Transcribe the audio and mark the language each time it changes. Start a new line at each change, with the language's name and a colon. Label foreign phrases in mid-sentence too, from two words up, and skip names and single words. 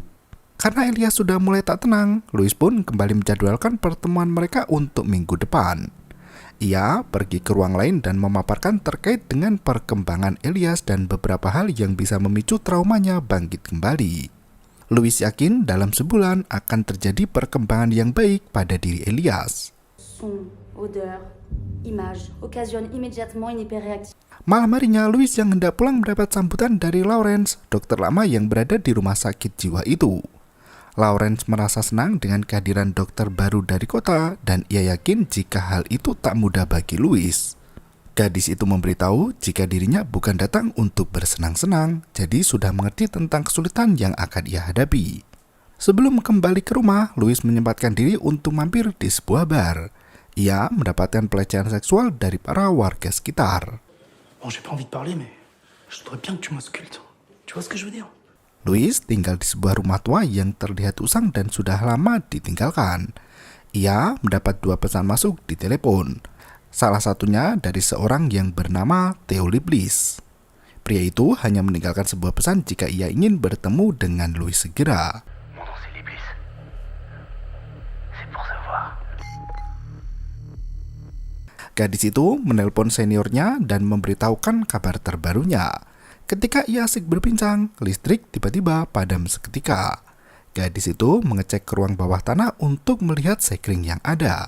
Indonesian: Karena Elias sudah mulai tak tenang, Louis pun kembali menjadwalkan pertemuan mereka untuk minggu depan. Ia pergi ke ruang lain dan memaparkan terkait dengan perkembangan Elias dan beberapa hal yang bisa memicu traumanya bangkit kembali. Louis yakin dalam sebulan akan terjadi perkembangan yang baik pada diri Elias.
French: Son, odeur, image, occasionnent immédiatement une hyperréactivité.
Indonesian: Malam harinya, Louis yang hendak pulang mendapat sambutan dari Lawrence, dokter lama yang berada di rumah sakit jiwa itu. Lawrence merasa senang dengan kehadiran dokter baru dari kota dan ia yakin jika hal itu tak mudah bagi Louis. Gadis itu memberitahu jika dirinya bukan datang untuk bersenang-senang, jadi sudah mengerti tentang kesulitan yang akan ia hadapi. Sebelum kembali ke rumah, Louis menyempatkan diri untuk mampir di sebuah bar. Ia mendapatkan pelecehan seksual dari para warga sekitar.
French: Bon, j'ai pas envie de parler, mais je voudrais bien que tu m'auscultes. Tu vois ce que je veux dire?
Indonesian: Louis tinggal di sebuah rumah tua yang terlihat usang dan sudah lama ditinggalkan. Ia mendapat 2 pesan masuk di telepon. Salah satunya dari seorang yang bernama Theo Liblis. Pria itu hanya meninggalkan sebuah pesan jika ia ingin bertemu dengan Louis segera.
French: Mon nom c'est Liblis. C'est pour savoir.
Indonesian: Gadis itu menelpon seniornya dan memberitahukan kabar terbarunya. Ketika ia asik berbincang, listrik tiba-tiba padam seketika. Gadis itu mengecek ke ruang bawah tanah untuk melihat sekring yang ada.